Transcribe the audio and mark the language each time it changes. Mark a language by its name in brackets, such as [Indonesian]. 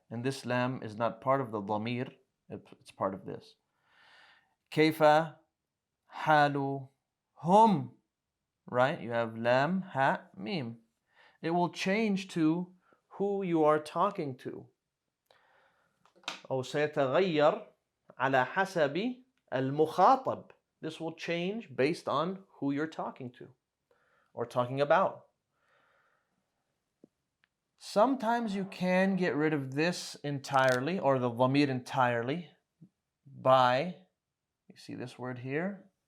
[English] And this lam is not part of the dhamir, it's part of this. [Arabic] Kayfa haluhum. [English] Right? You have lam, ha, mim. It will change to who you are talking to. [Arabic] أو سيتغير على حسب المخاطب. [English] This will change based on who you're talking to or talking about. Sometimes you can get rid of this entirely or the dhamir entirely by, you see this word here?